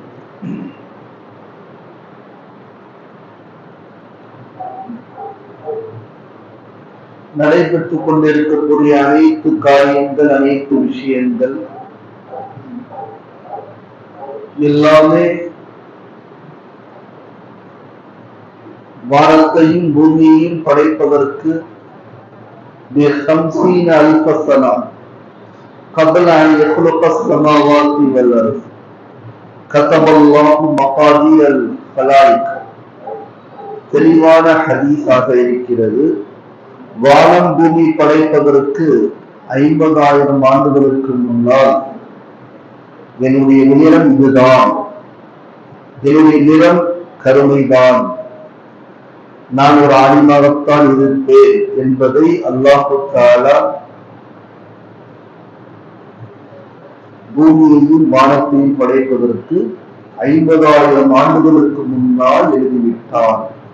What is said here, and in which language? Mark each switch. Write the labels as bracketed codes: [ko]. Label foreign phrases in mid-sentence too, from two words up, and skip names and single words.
[ta] நடைபெற்றுக் கொண்டிருக்கக்கூடிய அனைத்து காரியங்கள், அனைத்து விஷயங்கள் எல்லாமே வானத்தையும் பூமியையும் படைப்பதற்கு [ar] قبل أن يخلق السماوات والأرض كتب الله مقادير الخلائق. [ta] தெளிவான ஹதீஸாக இருக்கிறது. வானம் பூமி படைப்பதற்கு 50,000 ஆண்டுகளுக்கு முன்னால் என்னுடைய நிறம் இதுதான், என்னுடைய நிறம் கருமைதான், நான் ஒரு ஆலிமாகத்தான் இருப்பேன் என்பதை [ar] الله تعالى [ta] பூமியையும் வானத்தையும் படைப்பதற்கு 50,000 ஆண்டுகளுக்கு முன்னால் எழுதிவிட்டான்.